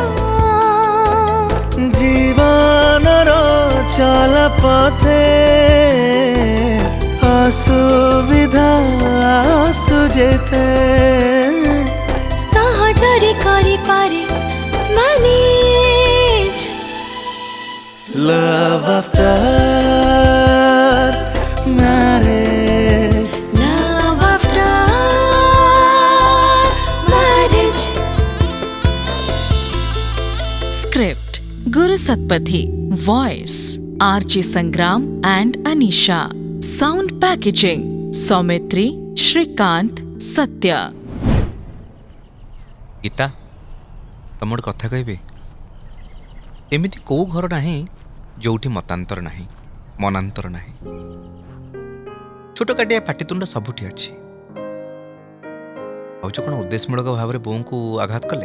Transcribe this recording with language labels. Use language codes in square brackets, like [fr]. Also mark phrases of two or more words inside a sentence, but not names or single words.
[or] ଜୀବନର ଚଲ ପଥେ ଅସୁବିଧା ଆସୁ ଯେତେ, ସହଜରେ କରିପାରେ ମ୍ୟାନେଜ୍। [en] Love after marriage, love after marriage. Script Guru Satpathy. Voice RJ Sangram and Anisha. Sound packaging Saumitri, Shrikant, Satya. [or] ଗୀତା, ତମ ଗୋଟେ କଥା କହିବି? ଏମିତି କୋଉ ଘର ନାହିଁ ଯୋଉଠି ମତାନ୍ତର ନାହିଁ, ମନାନ୍ତର ନାହିଁ। ଛୋଟ କାଟିଆ ପାଟିତୁଣ୍ଡ ସବୁଠି ଅଛି। ଭାଉଜ କ'ଣ ଉଦ୍ଦେଶ୍ୟମୂଳକ ଭାବରେ ବୋଉଙ୍କୁ ଆଘାତ କଲେ?